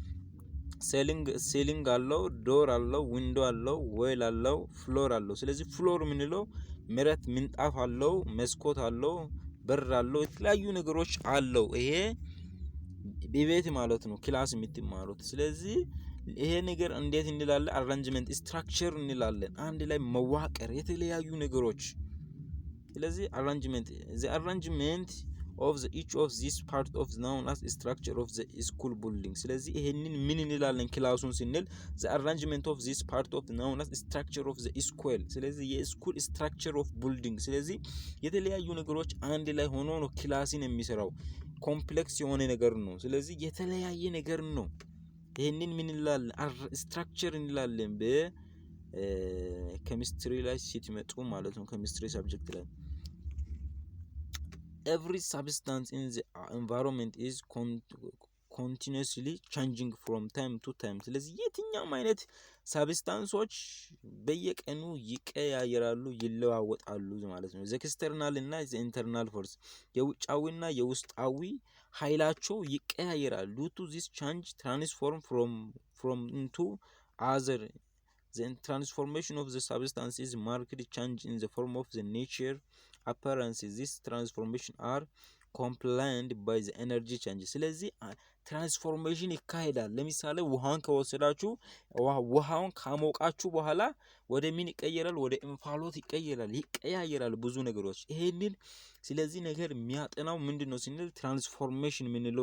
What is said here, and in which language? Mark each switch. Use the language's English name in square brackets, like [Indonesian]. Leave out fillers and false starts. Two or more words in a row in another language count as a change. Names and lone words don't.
[Amharic] ሴሊንግ አለው፣ ዶር አለው፣ ዊንዶ አለው፣ ዌል አለው፣ ፍሎር አለው። ስለዚህ ፍሎር ምንለው መሬት ምንጣፍ አለው፣ መስኮት አለው፣ በር አለው፣ የተለያዩ ነገሮች አለው። ይሄ ቤት ማለት ነው ክላስ የምትማሩት። ስለዚህ ይሄ ነገር እንዴት እንላለን? [English] arrangement structure [Amharic] እንላለን። አንድ ላይ መዋቀር የተለያዩ ነገሮች። ስለዚህ አሬንጅመንት [English] the arrangement of the each of these part of known as structure of the school building። [Amharic] ስለዚህ ይሄንን ምን እንላለን ክላሱን ስንል [English] the arrangement of this part of known as structure of the school። [Amharic] ስለዚህ የስኩል [English] structure of building። [Amharic] ስለዚህ የተለያዩ ነገሮች አንድ ላይ ሆኖ ነው ክላስን የሚሰራው። ኮምፕሌክስ የሆነ ነገር ነው። ስለዚህ የተለያየ ነገር ነው። ይሄንን ምን እንላለን? ስትራክቸር እንላለን በኬሚስትሪ ላይ ሲትመጡ ማለት ነው። [English] chemistry subject [Amharic] ላይ every [English] substance in the environment is continuously changing from time to time። [Amharic] ስለዚህ የትኛውም አይነት ሳብስታንሶች በየቀኑ ይቀያየራሉ፣ ይለዋወጣሉ ማለት ነው። ኤክስተርናል እና ኢንተርናል ፎርስ የውጫዊና የውስጣዊ ኃይላቸው ይቀያየራል። [English] due to this change transform from into other. The transformation of the substance is marked change in the form of the nature appearances. This transformation are compliant by the energy change። [Amharic] ስለዚህ ትራንስፎርሜሽን ይካሄዳል። ለምሳሌ ውሃን ከወሰዳችሁ ውሃውን ካሞቃችሁ በኋላ ወደ ምን ይቀየራል? ወደ እንፋሎት ይቀያየራል ብዙ ነገሮች ይሄንን። ስለዚህ ነገር የሚያጠናው ምንድነው ስንል ትራንስፎርሜሽን ምንለው